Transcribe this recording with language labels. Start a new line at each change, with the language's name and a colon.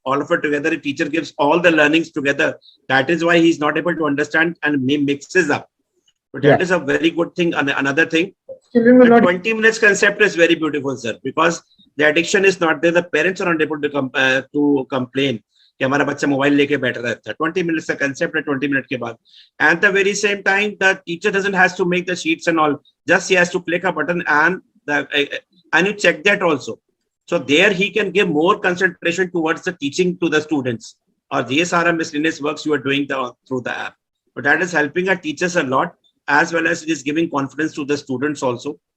English: All of it together, a teacher gives all the learnings together. That is why he's not able to understand and mixes up. But that is a very good thing. And another thing, the 20 minutes concept is very beautiful, sir, because the addiction is not there. The parents are not able to complain
Hindi: कि हमारा बच्चा mobile लेके बैठ रहता है. 20 minutes का concept है 20 minutes के बाद.
English: And the very same time, the teacher doesn't has to make the sheets and all. Just he has to click a button and you check that also. So there he can give more concentration towards the teaching to the students. Or these are miscellaneous works you are doing through the app. But that is helping our teachers a lot, as well as it is giving confidence to the students also.